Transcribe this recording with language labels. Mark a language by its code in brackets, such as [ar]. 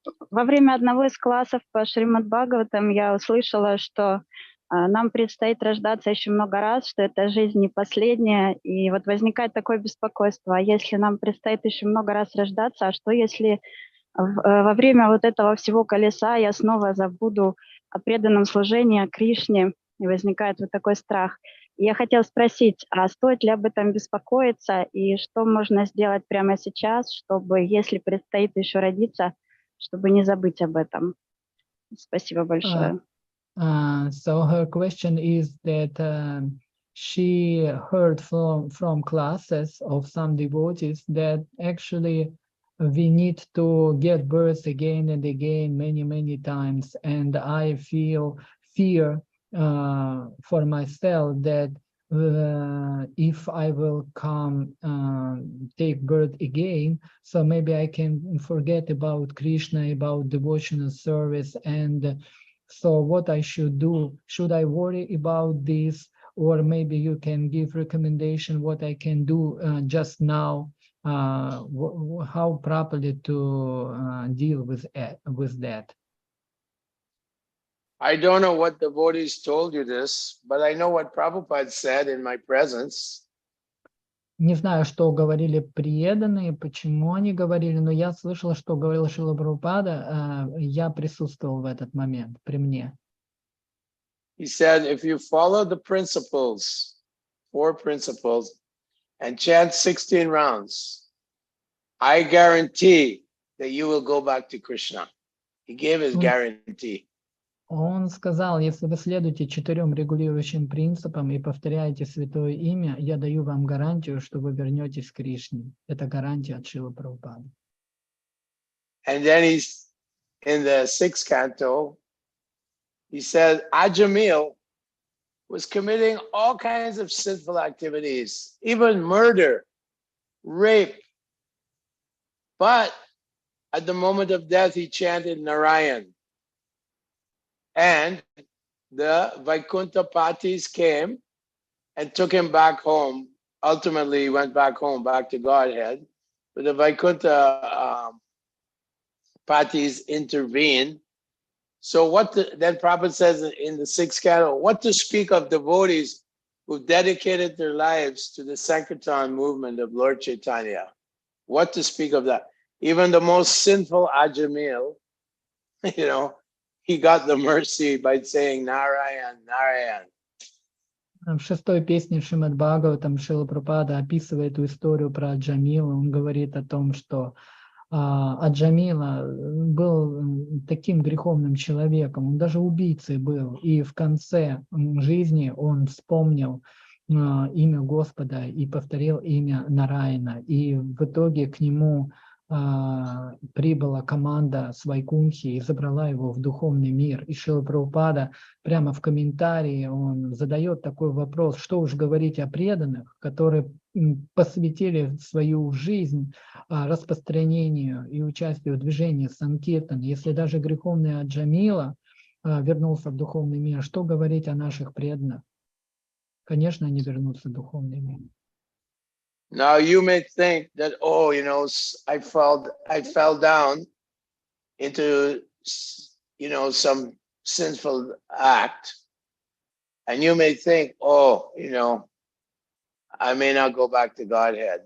[ru] Во время одного из классов по Шримад Бхагаватам я услышала, что нам предстоит рождаться еще много раз, что эта жизнь не последняя, и вот возникает такое беспокойство: а если нам предстоит еще много раз рождаться, а что если во время вот этого всего колеса я снова забуду о преданном служении, о Кришне, и возникает вот такой страх. И я хотела спросить, а стоит ли об этом беспокоиться, и что можно сделать прямо сейчас, чтобы, если предстоит еще родиться, чтобы не забыть об этом? Спасибо большое. [en] So her question is that she heard from classes of some devotees that actually we need to get birth again and again many times, and I feel fear for myself that if I will come take birth again, so maybe I can forget about Krishna, about devotional service, and So what I should do? Should I worry about this? Or maybe you can give recommendation what I can do just now, how properly to deal with that. I don't know what devotees told you this, but I know what Prabhupada said in my presence. [ru] Не знаю, что говорили преданные, почему они говорили, но я слышал, что говорил Шрила Прабхупада, я присутствовал в этот момент при мне. [en] He said, if you follow the principles, 4 principles, and chant 16 rounds, I guarantee that you will go back to Krishna. He gave his guarantee. [ru] Он сказал, если вы следуете 4 регулирующим принципам и повторяете святое имя, я даю вам гарантию, что вы вернетесь к Кришне. Это гарантия от Шрилы Прабхупады. [en] And then he's in the 6th canto, he said, Ajamil was committing all kinds of sinful activities, even murder, rape. But at the moment of death, he chanted Narayan. And the Vaikuntha Patis came and took him back home. Ultimately, he went back home, back to Godhead. But the Vaikuntha Patis intervened. So then Prabhupada says in the 6th canto, what to speak of devotees who dedicated their lives to the Sankirtan movement of Lord Chaitanya? What to speak of that? Even the most sinful Ajamil, he got the mercy by saying Narayan, Narayan. [ru] В 6-й песне Шримад Бхагаватам Шрила Прабхупада описывает эту историю про Аджамила. Он говорит о том, что Аджамила был таким греховным человеком, он даже убийцей был. И в конце жизни он вспомнил имя Господа и повторил имя Нараяна. И в итоге к нему прибыла команда с Вайкунхи и забрала его в духовный мир. И Шрила Прабхупада прямо в комментарии он задает такой вопрос, что уж говорить о преданных, которые посвятили свою жизнь распространению и участию в движении Санкиртан. Если даже греховный Аджамила вернулся в духовный мир, что говорить о наших преданных? Конечно, они вернутся в духовный мир. [en] Now you may think that, I fell down into, some sinful act. And you may think, I may not go back to Godhead.